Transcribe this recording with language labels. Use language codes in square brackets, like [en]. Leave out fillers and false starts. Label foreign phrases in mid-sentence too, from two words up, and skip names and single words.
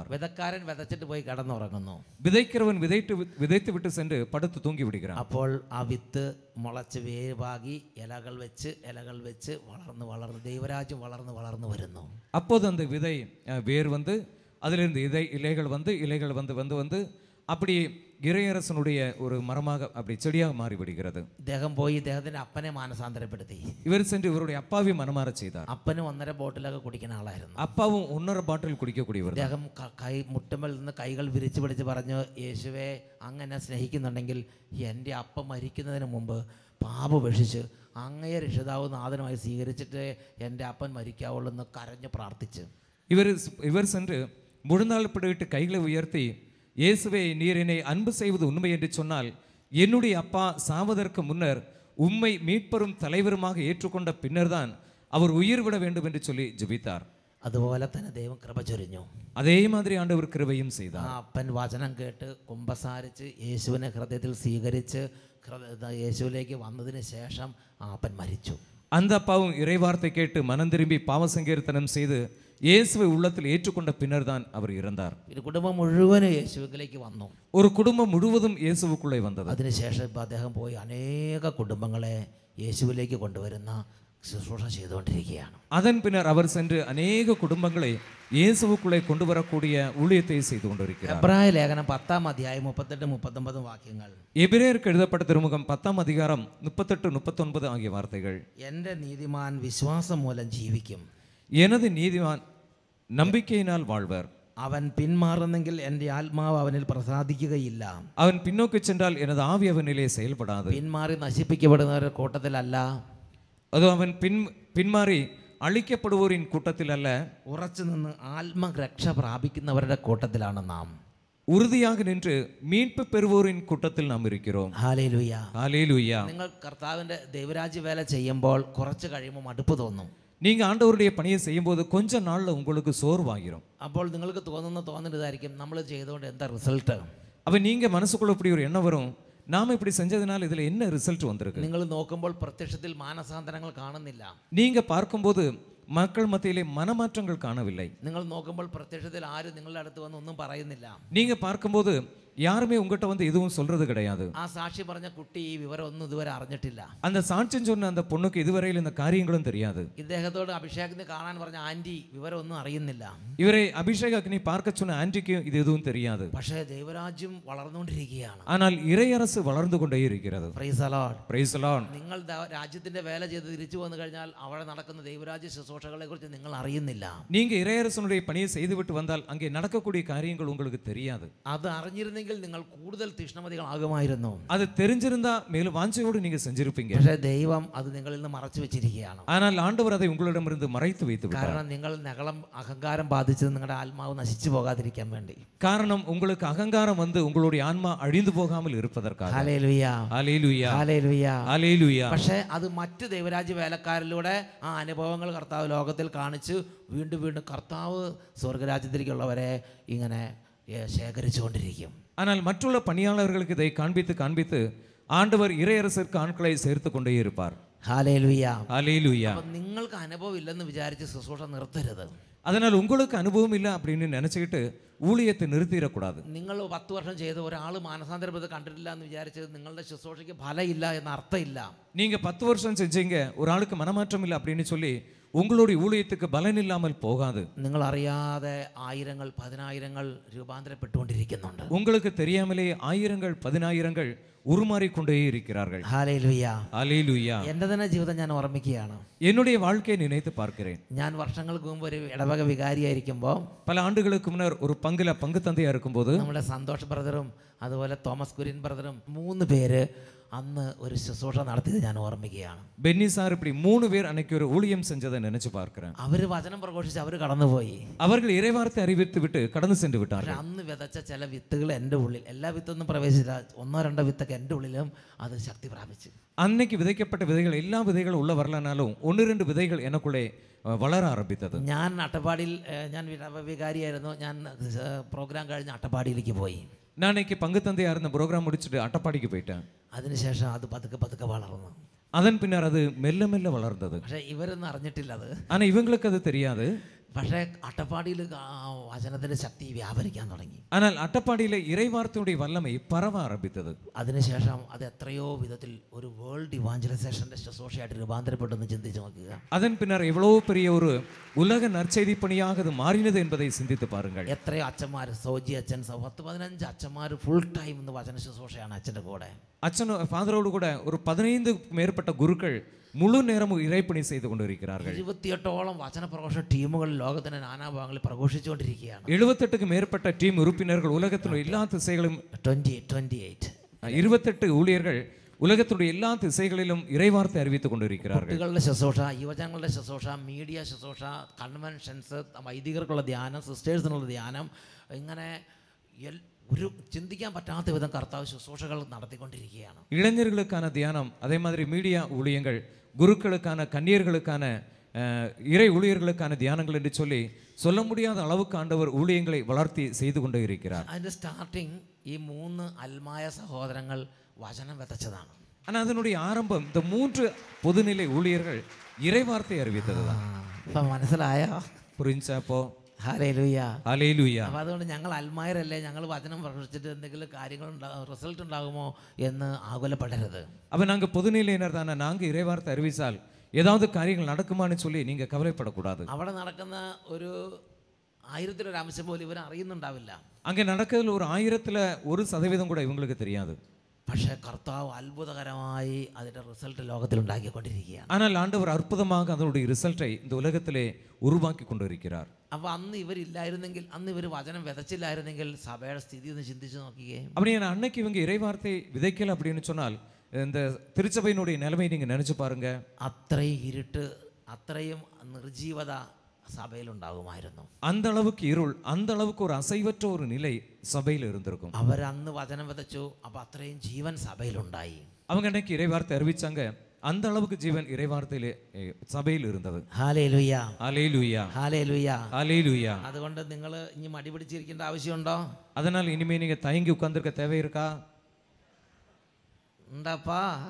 [ml] വിതക്കാരൻ വിതച്ചിട്ട് പോയി കടന്നുറങ്ങുന്നു. [ta] விதைக்கிறவன் விதைத்து விட்டு சென்று படுத்து தூங்கி விடுகிறான். [ml] അപ്പോൾ ആ വിത്ത് മുളച്ച് വേവാകി ഇലകൾ വെച്ച് വളർന്ന് ദൈവരാജ്യം വളർന്ന് വരുന്നു. [ta] அப்போது அந்த விதை வேர் வந்து அதிலிருந்து இலைகள் வந்து அப்படி இறையரசனுடைய ஒரு மரமாக அப்படி செடியாக மாறிவிடுகிறது. [ml] ഇദ്ദേഹം പോയി ഇദ്ദേഹത്തിൻ്റെ അപ്പനെ മാനസാന്തരപ്പെടുത്തി. [ta] இவர் சென்று இவருடைய அப்பாவை மனமாற செய்தார். [ml] അപ്പനും 1.5 ബോട്ടിലൊക്കെ കുടിക്കുന്ന ആളായിരുന്നു. [ta] அப்பாவும் 1.5 பாட்டில் കുടിക്കக்கூடிയവർ. [ml] അദ്ദേഹം മുട്ടുമ്മൽ നിന്ന് കൈകൾ വിരിച്ചു പിടിച്ച് പറഞ്ഞു, യേശുവേ അങ്ങനെ സ്നേഹിക്കുന്നുണ്ടെങ്കിൽ എൻ്റെ അപ്പം മരിക്കുന്നതിന് മുമ്പ് പാപപേക്ഷിച്ച് അങ്ങയെ രക്ഷിതാവ് നാഥനുമായി സ്വീകരിച്ചിട്ട് എൻ്റെ അപ്പൻ മരിക്കാവുള്ളൂ എന്ന് കരഞ്ഞ് പ്രാർത്ഥിച്ച് [ta] இவர் சென்று முழந்தாள்பட்டு கைகளை உயர்த்தி, இயேசுவே நீர் என்னை அன்பு செய்வது உண்மை என்று சொன்னால் என்னுடைய அப்பா சாவதற்கு முன்னர் உம்மை மீட்பரும் தலைவருமாக ஏற்றுக்கொண்ட பின்னர்தான் அவர் உயிர் விட வேண்டும் என்று சொல்லி ஜெபித்தார். [ml] അതുപോലെ തന്നെ ദൈവം കൃപ ചൊരിഞ്ഞു. [ta] அதே மாதிரி ആண்டவர் கிருபையும் செய்தார். [ml] ആ അപ്പൻ വചനം കേട്ട് കുമ്പസാരിച്ച് യേശുവിനെ ഹൃദയത്തിൽ സ്വീകരിച്ച് യേശുവിലേക്ക് വന്നതിന് ശേഷം ആ അപ്പൻ മരിച്ചു. [ta] அந்த அப்பாவும் இறைவார்த்தை கேட்டு மனம் திரும்பி பாவ சங்கீர்த்தனம் செய்து இயேசுவை உள்ளத்தில் ஏற்றுக்கொண்ட பின்னர் தான் அவர் இறந்தார். [ml] കുടുംബം മുഴുവനും യേശുവിലേക്ക് വന്നു. [ta] ஒரு குடும்பம் முழுவதும் இயேசுவுக்குள்ளே வந்தது. [ml] അതിനുശേഷം ഇപ്പോൾ അദ്ദേഹം പോയി അനേക കുടുംബങ്ങളെ യേശുവിലേക്ക് കൊണ്ടുവരുന്ന ശുശ്രൂഷ ചെയ്തുകൊണ്ടിരിക്കുകയാണ്. [ta] அதன் பின்னர் அவர் சென்று அநேக குடும்பங்களை இயேசுவுக்குள்ளே கொண்டு வரக்கூடிய ஊழியத்தை செய்து கொண்டிருக்கிறார். [ml] എബ്രായ ലേഖനം 10-ാം അധ്യായം 38-39 വാക്യങ്ങൾ. [ta] எபிரேயருக்கு எழுதப்பட்ட திருமுகம் 10-ாம் அதிகாரம் 38-39 ஆகிய வார்த்தைகள். [ml] എൻ്റെ നീതിമാൻ വിശ്വാസം മൂലം ജീവിക്കും, [ta] எனது நீதிமான் நம்பிக்கையினால் வாழ்வர். [ml] അവൻ പിന്മാറുന്നെങ്കിൽ എൻ്റെ ആത്മാവ് അവനിൽ പ്രസാദിക്കുകയില്ല. [ta] அவன் பின்னோக்கி சென்றால் எனது ஆவி அவனிலே செயல்படாது. [ml] പിന്മാറി നശിപ്പിക്കപ്പെടുന്നവരുടെ കൂട്ടത്തിലല്ല, [ta] அது அவன் பின்மாறி அழிக்கப்படுவோரின் கூட்டத்தில் அல்ல, [ml] ഉറച്ചു നിന്ന് ആത്മരക്ഷ പ്രാപിക്കുന്നവരുടെ കൂട്ടത്തിലാണ് നാം. [ta] உறுதியாக நின்று மீட்பு பெறுவோரின் கூட்டத்தில் நாம் இருக்கிறோம். [ml] ഹല്ലേലൂയ. [ta] ஹல்லேலூயா. [ml] നിങ്ങൾ കർത്താവിൻ്റെ ദൈവരാജ്യ വേല ചെയ്യുമ്പോൾ കുറച്ച് കഴിയുമ്പോൾ മടുപ്പ് തോന്നും. [ta] நீங்க ஆண்டவருடைய பணியை செய்யும்போது கொஞ்ச நாள்ல உங்களுக்கு சோர்வாகிரும். [ml] അപ്പോൾ നിങ്ങൾക്ക് തോന്നുന്നതായിരിക്കും നമ്മൾ ചെയ്തുകൊണ്ട് എന്താ റിസൾട്ട്. [ta] அப்ப நீங்க மனசுக்குள்ள இப்படி ஒரு எண்ணம் வரும், நாம இப்படி செஞ்சதுனால இதுல என்ன ரிசல்ட் வந்திருக்கு. [ml] നിങ്ങൾ നോക്കുമ്പോൾ പ്രത്യക്ഷത്തിൽ മാനസാന്തരങ്ങൾ കാണുന്നില്ല. [ta] நீங்க பார்க்கும்போது மக்கள் மத்தியிலே மனமாற்றங்கள் காணவில்லை. [ml] നിങ്ങൾ നോക്കുമ്പോൾ പ്രത്യക്ഷത്തിൽ ആരും നിങ്ങളുടെ അടുത്ത് വന്ന് ഒന്നും പറയുന്നില്ല. [ta] நீங்க பார்க்கும்போது யாருமே உங்ககிட்ட வந்து எதுவும் சொல்றது கிடையாது. [ml] ആ സാക്ഷി പറഞ്ഞ കുട്ടി ഈ വിവരം ഒന്നും ഇതുവരെ അറിഞ്ഞിട്ടില്ല. [ta] அந்த சாட்சியம் சொன்ன அந்த பொண்ணுக்கு இதுவரையில் இந்த காரியங்களும் தெரியாது. [ml] ഇദ്ദേഹത്തോട് അഭിഷേകത്തിന് കാണാൻ പറഞ്ഞ ആന്റി വിവരം ഒന്നും അറിയുന്നില്ല. [ta] இவரை அபிஷேக் அக்னி பார்க்க சொன்ன ஆன்டிக்கு இது எதுவும் தெரியாது. [ml] പക്ഷേ ദൈവരാജ്യം വളർന്നുകൊണ്ടിരിക്കുകയാണ്. [ta] ஆனால் இறையரசு வளர்ந்து கொண்டே இருக்கிறது. [en] Praise the Lord. Praise the Lord. [ml] നിങ്ങൾ രാജ്യത്തിന്റെ വേല ചെയ്ത് തിരിച്ചു വന്നു കഴിഞ്ഞാൽ അവിടെ നടക്കുന്ന ദൈവരാജ്യ ശുശ്രൂഷകളെ കുറിച്ച് നിങ്ങൾ അറിയുന്നില്ല. [ta] நீங்க இறையரசனுடைய பணியை செய்துவிட்டு வந்தால் அங்கே நடக்கக்கூடிய காரியங்கள் உங்களுக்கு தெரியாது. [ml] അത് അറിഞ്ഞിരുന്നെങ്കിൽ നിങ്ങൾ കൂടുതൽ തീഷ്ണമതികളാകുമായിരുന്നു. [ta] அது தெரிஞ்சிருந்தா மேலும் வாஞ்சையோடு நீங்க செஞ்சிருப்பீங்க. [ml] പക്ഷേ ദൈവം അത് നിങ്ങളിൽ നിന്ന് മറച്ചു വെച്ചിരിക്കുകയാണ്. [ta] ஆனால் ஆண்டவர் அதை உங்களிடமிருந்து மறைத்து வைத்து விட்டார். [ml] കാരണം നിങ്ങൾ അഹങ്കാരം ബാധിച്ചത് നിങ്ങളുടെ ആത്മാവ് നശിച്ചു പോകാതിരിക്കാൻ വേണ്ടി. [ta] காரணம் உங்களுக்கு அகங்காரம் வந்து உங்களுடைய ஆன்மா அழிந்து போகாமல் இருப்பதற்காக. [ml] ഹല്ലേലൂയ. [ta] ஹல்லேலூயா. [ml] ഹല്ലേലൂയ. [ta] ஹல்லேலூயா. [ml] പക്ഷേ അത് മറ്റ് ദൈവരാജ്യ വേലക്കാരിലൂടെ ആ അനുഭവങ്ങൾ കർത്താവ് ലോകത്തിൽ കാണിച്ച് വീണ്ടും വീണ്ടും കർത്താവ് സ്വർഗരാജ്യത്തിലേക്കുള്ളവരെ ഇങ്ങനെ ശേഖരിച്ചുകൊണ്ടിരിക്കും. [ta] ஆனால் மற்றுள்ள பணியாளர்களுக்கு இதை காண்பித்து ஆண்டவர் இறையரசருக்கு ஆட்களை சேர்த்து கொண்டே இருப்பார். [ml] ഹല്ലേലൂയ. [ta] ஹல்லேலூயா. [ml] അപ്പോൾ നിങ്ങൾക്ക് അനുഭവം ഇല്ലെന്ന് വിചാരിച്ച് ശുശ്രൂഷ നിർത്തരുത്. [ta] அதனால் உங்களுக்கு அனுபவம் இல்லை அப்படின்னு நினைச்சுக்கிட்டு ஊழியத்தை நிறுத்திடக்கூடாது. [ml] നിങ്ങൾ 10 വർഷം ചെയ്ത് ഒരാൾ മാനസാന്തരപ്പെട്ട് കണ്ടിട്ടില്ല എന്ന് വിചാരിച്ചത് നിങ്ങളുടെ ശുശ്രൂഷയ്ക്ക് ഫലമില്ല എന്ന അർത്ഥമില്ല. [ta] நீங்க 10 வருஷம் செஞ்சீங்க, ஒரு ஆளுக்கு மனமாற்றம் இல்லை அப்படின்னு சொல்லி உங்களுடைய ஊழியத்துக்கு பலன் இல்லாமல் போகாது. [ml] നിങ്ങൾ അറിയാതെ ആയിരങ്ങൾ പതിനായിരങ്ങൾ രൂപാന്തരപ്പെട്ടുകൊണ്ടിരിക്കുന്നുണ്ട്. [ta] உங்களுக்கு தெரியாமலே ஆயிரங்கள் பதினாயிரங்கள் உருமாறிக்கொண்டே இருக்கிறார்கள். [ml] ഹല്ലേലൂയ. [ta] ஹல்லேலூயா. [ml] എൻ്റെ തന്നെ ജീവിതം ഞാൻ ഓർമ്മിക്കുകയാണ്. [ta] என்னுடைய வாழ்க்கையை நினைத்து பார்க்கிறேன். [ml] ഞാൻ വർഷങ്ങൾക്ക് മുമ്പ് ഒരു ഇടവക വികാരിയായിരിക്കുമ്പോൾ [ta] பல ஆண்டுகளுக்கு முன்னர் ஒரு பங்கு தந்தையா இருக்கும்போது [ml] നമ്മുടെ സന്തോഷ് ബ്രദറും അതുപോലെ തോമസ് കുര്യൻ ബ്രദറും 3 പേര് അന്ന് ഒരു ശുശ്രൂഷ നടത്തിയത് ഞാൻ ഓർമ്മിക്കുകയാണ്. [ta] பென்னி சார் இப்படி 3 பேர் அன்னைக்கு ஒரு ஊழியம் செஞ்சதை நினைச்சு பார்க்கிறேன். [ml] അവർ വചനം പ്രഘോഷിച്ച് അവർ കടന്നുപോയി. [ta] அவர்கள் இறைவார்த்தை அறிவித்து விட்டு கடந்து சென்று விட்டார்கள். [ml] അന്ന് വിതച്ച ചില വിത്തുകൾ എൻ്റെ ഉള്ളിൽ, എല്ലാ വിത്തൊന്നും പ്രവേശിച്ചില്ല, 1-2 വിത്തൊക്കെ എൻ്റെ ഉള്ളിലും അത് ശക്തി പ്രാപിച്ചു. [ta] அன்னைக்கு விதைக்கப்பட்ட விதைகள் எல்லா விதைகளும் உள்ள வரலனாலும் 1-2 விதைகள் எனக்குள்ளே வளர ஆரம்பித்தது. [ml] ഞാൻ അട്ടപ്പാടിയിൽ, ഞാൻ വികാരിയായിരുന്നു. ഞാൻ പ്രോഗ്രാം കഴിഞ്ഞ് അട്ടപ്പാടിയിലേക്ക് പോയി. [ta] நான் இன்னைக்கு பங்கு தந்தையா இருந்த ப்ரோக்ராம் முடிச்சுட்டு அட்டப்பாடிக்கு போயிட்டேன். [ml] അതിനുശേഷം അത് പതുക്കെ വളർന്നു. [ta] அதன் பின்னர் அது மெல்ல மெல்ல வளர்ந்தது. [ml] പക്ഷേ ഇവരൊന്നും അറിഞ്ഞിട്ടില്ല അത്. [ta] ஆனா இவங்களுக்கு அது தெரியாது. [ml] പക്ഷേ അട്ടപ്പാടിയിൽ വചനത്തിൻ്റെ ശക്തി വ്യാപരിക്കാൻ തുടങ്ങി. [ta] ஆனால் அட்டப்பாடியில இறைவார்த்தையுடைய வல்லமை பரவ ஆரம்பித்தது. [ml] അതിനുശേഷം അത് എത്രയോ വിധത്തിൽ ഒരു [en] World Evangelization [ml] ശുശ്രൂഷയായിട്ട് രൂപാന്തരപ്പെട്ടെന്ന് ചിന്തിച്ച് നോക്കുക. [ta] அதன் பின்னர் எவ்வளவு பெரிய ஒரு உலக நற்செய்தி பணியாக அது மாறினது என்பதை சிந்தித்து பாருங்கள். [ml] എത്രയോ അച്ഛന്മാർ, സോജി അച്ഛൻ 10-15 അച്ഛന്മാർ [en] full time [ml] ഇന്ന് വചന ശുശ്രൂഷയാണ് അച്ഛൻ്റെ കൂടെ. [ta] அச்சன் ஃபாதரோடு கூட ஒரு 15 மேற்பட்ட குருக்கள் முழு நேரமும் இறைப்பணி செய்து கொண்டிருக்கிறார்கள். [ml] 28ഓളം വചന പ്രഘോഷണ ടീമുകൾ ലോകത്തിന്റെ നാനാഭാഗങ്ങളിൽ പ്രഘോഷിച്ചുകൊണ്ടിരിക്കുകയാണ്. [ta] 78க்கு மேற்பட்ட டீம் உறுப்பினர்கள் உலகத்தின் எல்லா திசைகளிலும் 28 ஊழியர்கள் உலகத்துடைய எல்லா திசைகளிலும் இறைவார்த்தை அறிவித்துக் கொண்டிருக்கிறார்கள். [ml] കുട്ടികളുടെ ശുശ്രൂഷ, യുവജനങ്ങളുടെ ശുശ്രൂഷ, മീഡിയ ശുശ്രൂഷ, കൺവെൻഷൻസ്, വൈദികർക്കുള്ള ധ്യാനം, സിസ്റ്റേഴ്സിനുള്ള ധ്യാനം, ഇങ്ങനെ ഒരു ചിന്തിക്കാൻ പറ്റാത്ത വിധം കർത്താവ് ശുശ്രൂഷകൾ നടത്തിക്കൊണ്ടിരിക്കുകയാണ്. [ta] இளைஞர்களுக்கான தியானம், அதே மாதிரி மீடியா ஊழியங்கள், குருக்களுக்கான, கன்னியர்களுக்கான, இறை ஊழியர்களுக்கான தியானங்கள் என்று சொல்லி சொல்ல முடியாத அளவுக்கு ஆண்டவர் ஊழியங்களை வளர்த்தி செய்து கொண்டே இருக்கிறார். [ml] അതിൻ്റെ സ്റ്റാർട്ടിങ് ഈ 3 അൽമായ സഹോദരങ്ങൾ വചനം വിതച്ചതാണ്. [ta] ஆனால் அதனுடைய ஆரம்பம் இந்த 3 பொதுநிலை ஊழியர்கள் இறைவார்த்தை அறிவித்ததுதான். [ml] ഇപ്പം മനസ്സിലായോ? [ta] புரிஞ்சப்போ [ml] ഹല്ലേലൂയ. ഹല്ലേലൂയ. അപ്പോൾ അതുകൊണ്ട് ഞങ്ങൾ അൽമായരല്ലേ, ഞങ്ങൾ വചനം പ്രഘോഷിച്ചിട്ട് എന്തെങ്കിലും കാര്യങ്ങൾ റിസൾട്ട് ഉണ്ടാകുമോ എന്ന് ആകുലപ്പെടരുത്. [ta] அப்போ நாங்கள் பொதுநிலையினர் தானே, நாங்கள் இறைவார்த்தை அறிவித்தால் ஏதாவது காரியங்கள் நடக்குமான்னு சொல்லி நீங்கள் கவலைப்படக்கூடாது. [ml] അവിടെ നടക്കുന്ന ഒരു 1000-ൽ 1 അംശം പോലും ഇവർ അറിയുന്നുണ്ടാവില്ല. [ta] அங்கே நடக்கிறதுல ஒரு 1000-ல் 1% கூட இவங்களுக்கு தெரியாது. [ml] പക്ഷേ കർത്താവ് അത്ഭുതകരമായി അതിൻ്റെ റിസൾട്ട് ലോകത്തിൽ ഉണ്ടാക്കിക്കൊണ്ടിരിക്കുകയാണ്. [ta] ஆனால் ஆண்டவர் அற்புதமாக அதனுடைய ரிசல்ட்டை இந்த உலகத்திலே உருவாக்கி கொண்டிருக்கிறார். [ml] അപ്പോൾ അന്ന് ഇവരില്ലായിരുന്നെങ്കിൽ, അന്ന് ഇവർ വചനം വിതച്ചില്ലായിരുന്നെങ്കിൽ സഭയുടെ സ്ഥിതി ഒന്ന് ചിന്തിച്ച് നോക്കിയേ. [ta] அப்படி அன்னைக்கு இவங்க இறைவார்த்தை விதைக்கல அப்படின்னு சொன்னால் இந்த திருச்சபையினுடைய நிலைமையை நீங்கள் நினச்சி பாருங்க. [ml] അത്രയും ഇരുട്ട്, അത്രയും നിർജീവത സഭയിലുണ്ടാകുമായിരുന്നു. [ta] அந்த அளவுக்கு இருள், அந்த அளவுக்கு ஒரு அசைவற்ற ஒரு நிலை சபையில் இருந்திருக்கும். [ml] അവരന്ന് വചനം വിതച്ചു, അപ്പോൾ അത്രയും ജീവൻ സഭയിലുണ്ടായി. [ta] அவங்க அன்னைக்கு இறைவார்த்தை அறிவிச்சாங்க, அந்த அளவுக்கு ஜீவன் இறைவார்த்தையிலே சபையில் இருந்தது. [ml] ഹല്ലേലൂയ. [ta] ஹல்லேலூயா. [ml] ഹല്ലേലൂയ. [ta] ஹல்லேலூயா. [ml] അതുകൊണ്ട് നിങ്ങൾ ഇനി മടി പിടിച്ചിരിക്കേണ്ട ആവശ്യമുണ്ടോ? [ta] அதனால் இனிமே நீங்க தயங்கி உட்கார்ந்திருக்க தேவை இருக்கா? [ml] ഉണ്ടാപ്പാ.